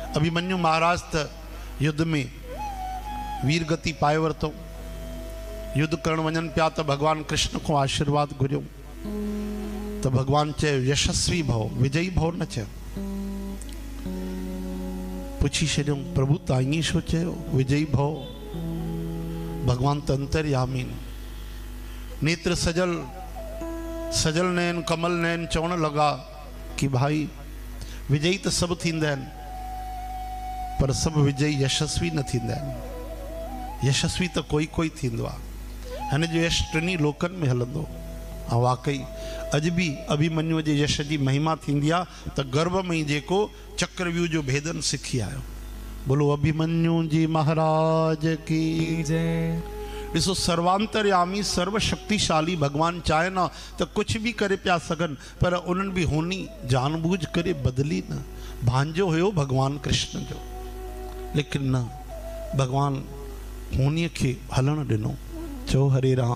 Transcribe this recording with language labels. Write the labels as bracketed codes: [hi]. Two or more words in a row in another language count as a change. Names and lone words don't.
[sd] अभिमन्यु महाराज त युद्ध में वीर गति पाए वरतो। युद्ध करण वञन पिया त भगवान कृष्ण को आशीर्वाद घुरियो तो भगवान चे यशस्वी भव विजयी भव न चे। पुछी छो प्रभु ताई शो चे विजयी भव। भगवान त अंतर्यामी नेत्र सजल सजल नैन कमल नैन चवण लगा कि भाई विजयी तो सब थींदा आहिनि पर सब विजयी यशस्वी न थींदा आहिनि। यशस्वी तो कोई कोई थींदो आहे। हिन जो यश टिनी लोकनि में हलंदो। ऐं वाकई अॼु बि अभिमन्यु जे यश जी महिमा थींदी आहे त गर्भ में जेको चक्रव्यूह जो भेदन सिखी आयो। बोलो अभिमन्यु जी महाराज की जय। ॾिसो सर्वांतर्यामी सर्वशक्तिशाली भगवान [hi] चाहे ना तो कुछ भी करे [sd] पिया सघन पर उन्हनि भी होनी जानबूझ करे बदली न। भांजो हुयो भगवान कृष्ण जो लेकिन न भगवान होनीअ खे हलण ॾिनो। चओ हरे राम।